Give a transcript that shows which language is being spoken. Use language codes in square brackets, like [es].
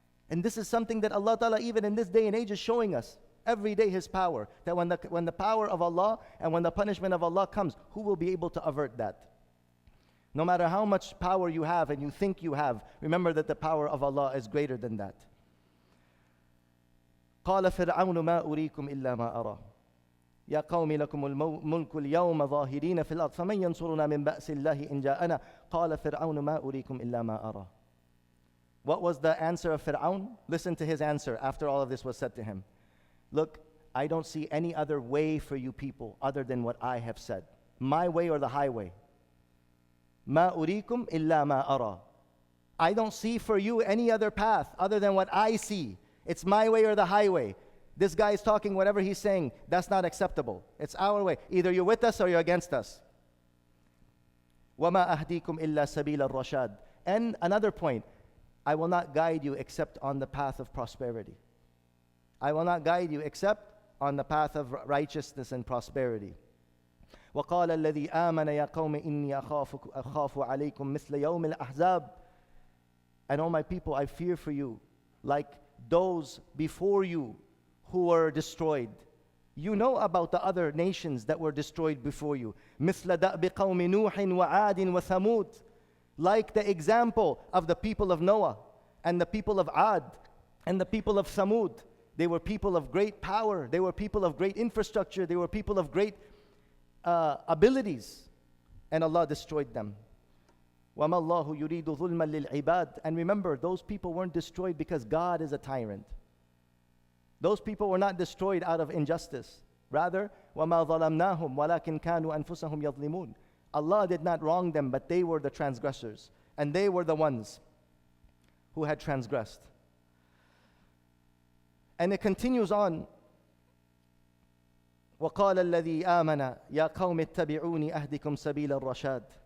[en] And this is something that Allah Ta'ala, even in this day and age, is showing us every day His power. That when the power of Allah and when the punishment of Allah comes, who will be able to avert that? No matter how much power you have and you think you have, remember that the power of Allah is greater than that. [ar] قال فرعون ما أريكم إلا ما أرى يا قوم لكم الملك اليوم ظاهرين في الأرض فمن ينصرنا من بأس الله إن جاءنا قال فرعون ما أريكم إلا ما أرى. [en] What was the answer of Fir'aun? Listen to his answer after all of this was said to him. Look, I don't see any other way for you people other than what I have said. My way or the highway. [ar] ما أريكم إلا ما أرى. [en] I don't see for you any other path other than what I see. It's my way or the highway. This guy is talking, whatever he's saying, that's not acceptable. It's our way. Either you're with us or you're against us. [ar] وَمَا أَهْدِيكُمْ إِلَّا سَبِيلَ الرَّشَادِ. [en] And another point, I will not guide you except on the path of prosperity. I will not guide you except on the path of righteousness and prosperity. [ar] وَقَالَ الَّذِي آمَنَ يَا قَوْمِ إِنِّي أَخَافُ عَلَيْكُمْ مِثْلَ يَوْمِ الْأَحْزَابِ. [en] And all my people, I fear for you like those before you who were destroyed. You know about the other nations that were destroyed before you. [ar] مثل دأب قوم نوح وعاد وثمود. [en] Like the example of the people of Noah and the people of Ad and the people of Thamud. They were people of great power. They were people of great infrastructure. They were people of great abilities. And Allah destroyed them. [ar] وَمَا اللَّهُ يُرِيدُ ظُلْمًا لِلْعِبَادِ. [en] And remember, those people weren't destroyed because God is a tyrant. Those people were not destroyed out of injustice. Rather, [ar] وَمَا ظَلَمْنَاهُمْ وَلَكِنْ كَانُوا أَنفُسَهُمْ يَظْلِمُونَ. [en] Allah did not wrong them, but they were the transgressors. And they were the ones who had transgressed. And it continues on. [ar] وَقَالَ الَّذِي آمَنَ يَا قَوْمِ اتَّبِعُونِي أَهْدِكُمْ سَبِيلَ الرَّشَادِ.